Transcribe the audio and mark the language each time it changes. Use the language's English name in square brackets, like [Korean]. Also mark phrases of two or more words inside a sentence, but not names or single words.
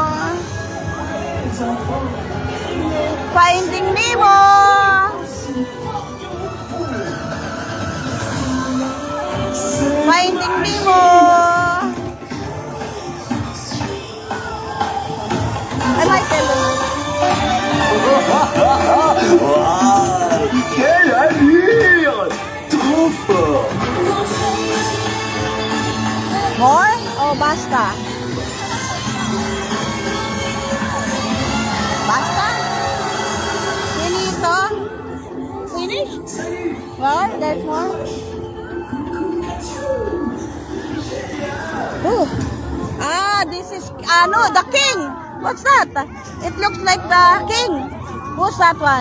[English] Finding Nemo. Finding Nemo. I like it. Wow! [French] Quelle allure! Trop fort! [English] More? [Italian] O basta? Basta? Finito? Finished? [English] Well, there's more. Oh. Ah, this is, the king. What's that? It looks like the king. Who's that one?